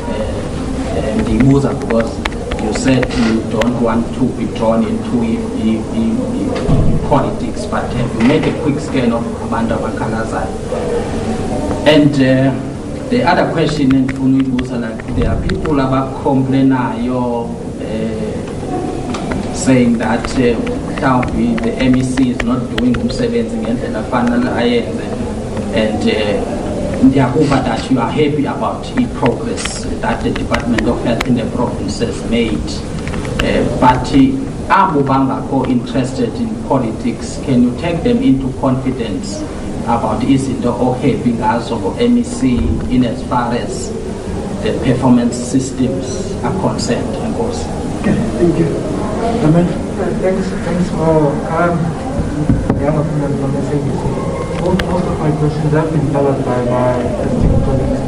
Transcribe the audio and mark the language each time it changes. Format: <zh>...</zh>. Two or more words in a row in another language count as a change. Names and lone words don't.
<en>Because you said you don't want to be drawn into politics, but have you made a quick scan of</en> <zu>abantu abakalazayo?</zu> <en>And the other question, like, there are people about complaining, saying that the MEC is not doing</en> <zu>umsebenzi ngendlela fanele ayenze,</zu> <en>and that you are happy about the progress that the Department of Health in the province has made. But</en> <zu>abo bangakho</zu> <en>interested in politics, can you take them into confidence about</en> <zu>izinto ohappy ngazo ngo-MEC</zu> <en>in as far as the performance systems are concerned? Okay, thank you. Amen. Thanks for young opinion from SABC. Most of my questions have been covered by my esteemed colleagues.</en>